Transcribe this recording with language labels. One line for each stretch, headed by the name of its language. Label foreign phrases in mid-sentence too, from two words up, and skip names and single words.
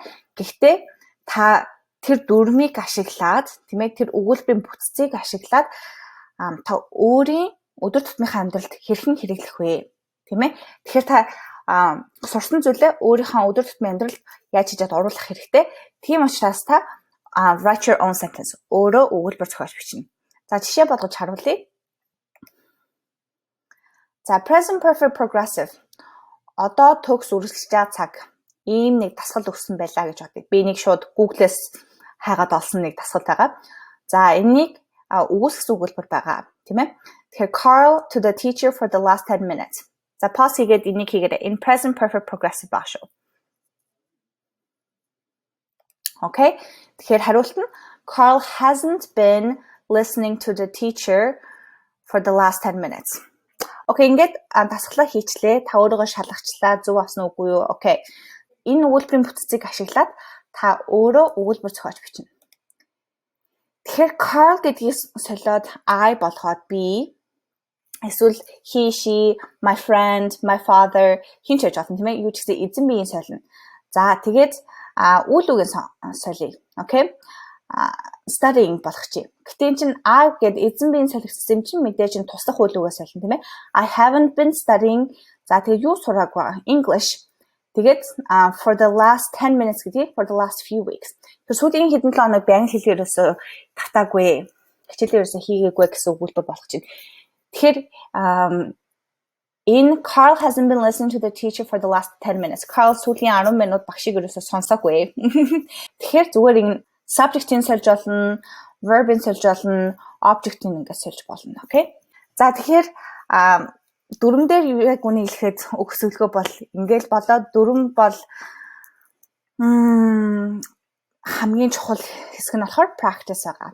Mongolian: Гэхдээ та тэр дүрмийг ашиглаад тийм ээ тэр өгүүлбэрийн бүтцийг ашиглаад та өөрийн өдөр тутмынхаа амьдралд хэрхэн хэрэглэх вэ? Тийм ээ. Тэгэхээр та сурсан зүйлээ өөрийнхөө өдөр тутмын амьдралд яаж хийж оруулах хэрэгтэй. Тийм учраас та
English: write your own sentence.
Mongolian: Өөрөө өгүүлбэр зохиож бичнэ. За жишээ болгож харуулъя.
English: За present perfect progressive.
Mongolian: Одоо төгс үргэлжлэж байгаа цаг ийм нэг дасгал өгсөн байлаа гэж бодъё. Би нэг шууд Google-с хайгаад олсон нэг дасгал байгаа. За энэнийг өгүүлсэн өгүүлбэр байгаа, тийм ээ.
English: Тэгэхээр Carl to the teacher for the last 10 minutes.
Mongolian: За pause хийгээд энийг хийгээд
English: in present perfect progressive
Mongolian: баг шүү.
English: Okay.
Mongolian: Тэгэхээр хариулт нь
English: Carl hasn't been listening to the teacher for the last 10 minutes.
Mongolian: Okay, ингээд дасгалаа хийчлээ. Та өөрийгөө шалгачлаа. Зөв авсан уу үгүй юу? Okay. Энэ өгүүлбэрийн бүтцийг ашиглаад та өөрөө өгүүлбэр зохиож бичнэ. Тэгэхээр Carl гэдгийгээс солиод I болгоод би эсвэл
English: he, she, my friend, my father
Mongolian: хин ч гэж болно тийм ээ. Юу ч гэсэн эзэн биеийн солино. За тэгээд үйл үгийн солиё.
English: Okay? Studying
Mongolian: болох чи. Гэтэ энэ чинь I гэд эзэн биеийн солигдсон чинь мэдээж энэ туслах үйл үгээ солино тийм ээ.
English: I haven't been studying.
Mongolian: За тэгээд юу сураагүй? English. Тэгээд
English: for the last 10 minutes
Mongolian: гэдэг
English: for the last few weeks.
Mongolian: Тэр сүүлийн хэдэн 7 хоног би англи хэлээр өсөө татаагүй. Хичээлээр өсөө хийгээгүй гэсэн өгүүлбэр болох чинь.
English: Тэгэхээр in Carl hasn't been listening to the teacher for the last 10 minutes.
Mongolian: Carl сүүлийн 10 минут багшийг ерөөсөө сонсоогүй. Тэгэхээр зүгээр энэ subject-ийн сольж болно, verb-ийн сольж болно, object-ийн ингээд сольж болно. Okay? За тэгэхээр дүрм дээр яг үнийг хэлэхэд өгсөлгөө бол ингээл болоод дүрм бол хамгийн чухал хэсэг нь болохоор practice байгаа.